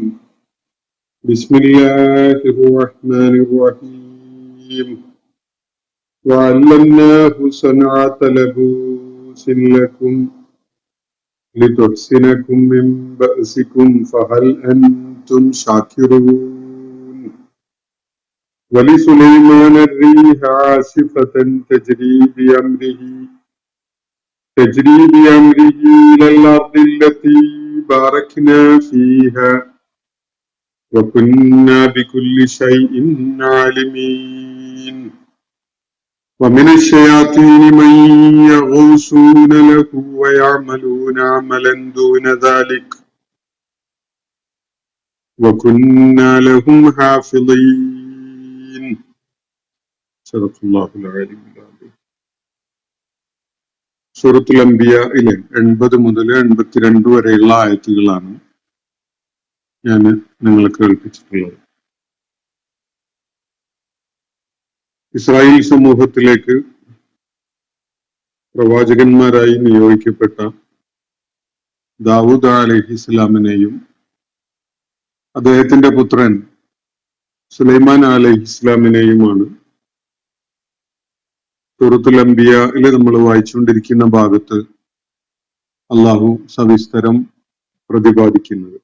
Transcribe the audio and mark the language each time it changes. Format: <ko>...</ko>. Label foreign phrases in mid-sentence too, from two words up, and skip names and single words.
<ar>بسم الله الرحمن الرحيم. وعلمناه صنعة لبوس لكم لتحصنكم من بأسكم فهل أنتم شاكرون. ولسليمان الريح عاصفة تجري بأمره إلى الأرض التي باركنا فيها وكنا بكل شيء عالمين. ومن الشياطين من يغوصون له ويعملون عملا دون ذلك وكنا لهم حافظين. صدق الله العلي العظيم.</ar> <ml>സൂറത്തുൽ അംബിയയിലെ 80 മുതൽ 82 വരെയുള്ള ആയത്തുകളാണ് ഞാൻ നിങ്ങൾക്ക് കേൾപ്പിച്ചിട്ടുള്ളത്. ഇസ്രായേൽ സമൂഹത്തിലേക്ക് പ്രവാചകന്മാരായി നിയോഗിക്കപ്പെട്ട ദാവൂദ് അലൈഹിസ്സലാമിനെയും അദ്ദേഹത്തിന്റെ പുത്രൻ സുലൈമാൻ അലൈഹിസ്സലാമിനെയുമാണ് സൂറത്തുൽ അംബിയയിൽ നമ്മൾ വായിച്ചുകൊണ്ടിരിക്കുന്ന ഭാഗത്ത് അള്ളാഹു സവിസ്തരം പ്രതിപാദിക്കുന്നത്.</ml>